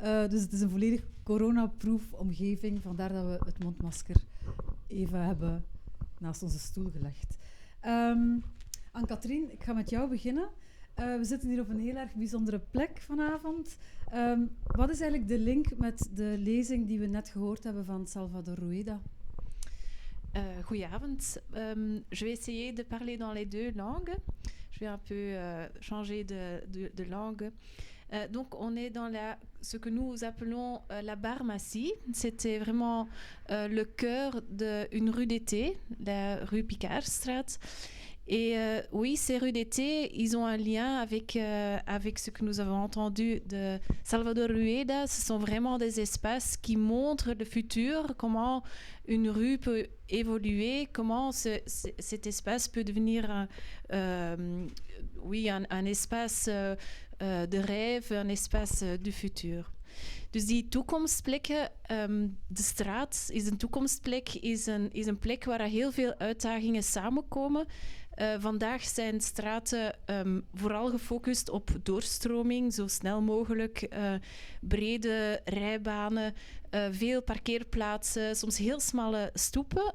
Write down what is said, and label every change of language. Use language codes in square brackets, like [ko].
[nl] Dus het is een volledig coronaproof omgeving. Vandaar dat we het mondmasker even hebben naast onze stoel gelegd. Anne-Catherine, ik ga met jou beginnen. We zitten hier op een heel erg bijzondere plek vanavond. Wat is eigenlijk de link met de lezing die we net gehoord hebben van Salvador Rueda? Goedenavond. [fr] Je vais essayer de parler dans les 2 langues. Je vais un peu changer de langue. Donc, on est dans ce que nous appelons la pharmacie. C'était vraiment le cœur d'une rue d'été, la rue Picardstraat. Et oui, ces rues d'été, ils ont un lien avec ce que nous avons entendu de Salvador Rueda. Ce sont vraiment des espaces qui montrent le futur, comment une rue peut évoluer, comment cet espace peut devenir un espace de rêve, een espace du futur. [nl] Dus die toekomstplekken, de straat is een toekomstplek, is een plek waar heel veel uitdagingen samenkomen. Vandaag zijn straten vooral gefocust op doorstroming, zo snel mogelijk, brede rijbanen, veel parkeerplaatsen, soms heel smalle stoepen.